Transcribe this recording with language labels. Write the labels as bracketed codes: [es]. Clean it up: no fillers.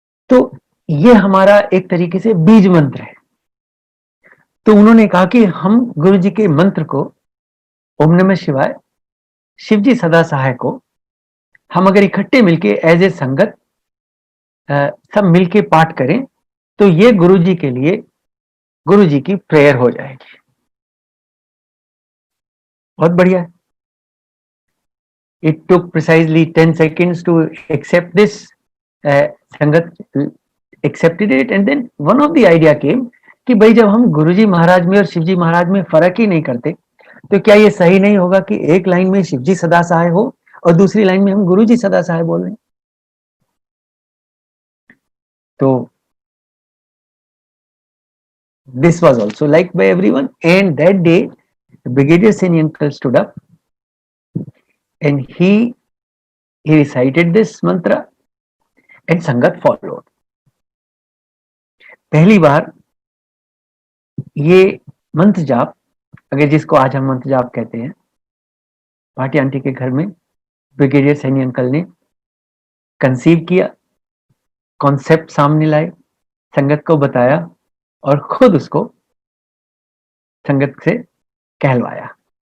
[hi] तो ये हमारा एक तरीके से बीज मंत्र है। तो उन्होंने कहा कि हम गुरु जी के मंत्र को, ओम नमः शिवाय, शिवजी सदा सहाय को, हम अगर इकट्ठे मिलके एज ए संगत सब मिलके पाठ करें तो ये गुरु जी के लिए गुरु जी की प्रेयर हो जाएगी। बहुत बढ़िया है। [en] It took precisely 10 seconds to accept this. [hi] संगत [en] accepted it, and then one of the idea came [hi] कि भाई जब हम गुरुजी महाराज में और शिवजी महाराज में फर्क ही नहीं करते, तो क्या ये सही नहीं होगा कि एक लाइन में शिवजी सदा सहाय हो और दूसरी लाइन में हम गुरुजी सदा सहाय बोल रहे हैं। [en] तो this was also liked by everyone, and that day Brigadier Seni uncle stood up and he recited this mantra and sangat followed. [hi] पहली बार ये मंत्र जाप, अगर जिसको आज हम मंत्र जाप कहते हैं, भाटी आंटी के घर में ब्रिगेडियर सैनी अंकल ने कंसीव किया, कॉन्सेप्ट सामने लाए, संगत को बताया और खुद उसको संगत से कहलवाया।